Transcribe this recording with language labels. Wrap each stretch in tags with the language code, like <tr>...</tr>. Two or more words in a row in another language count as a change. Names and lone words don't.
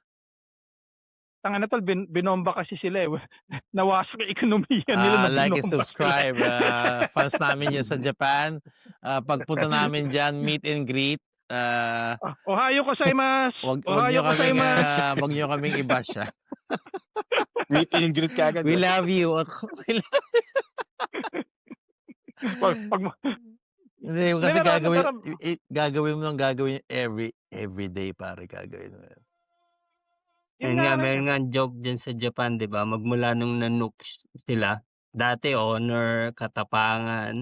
<tl>tangina tol binomba kasi sila, eh. Nawasak yung ekonomiya nila na</tl> <en>Like and</en> <tl>binomba sila. subscribe, fans namin yan sa Japan, pagpunta namin diyan</tl> <en>meet and greet,</en> <ja>Ohayo gozaimasu, ohayo gozaimasu.</ja> <tl>wag niyo kaming i-bash,</tl> <en>Meet and greet</en> <tl>kaagad,</tl> <en>We</en> <tl>no?</tl> <en>love you.</en> <tl>Pag mo Hindi hindi kasi pero ano, pero gagawin mo ng gagawin everyday pare gagawin mo yan. yun Ayun nga nga, rin, meron ngang joke diyan sa Japan, 'di ba, magmula nung na-nuke sila, dati honor, katapangan,</tl>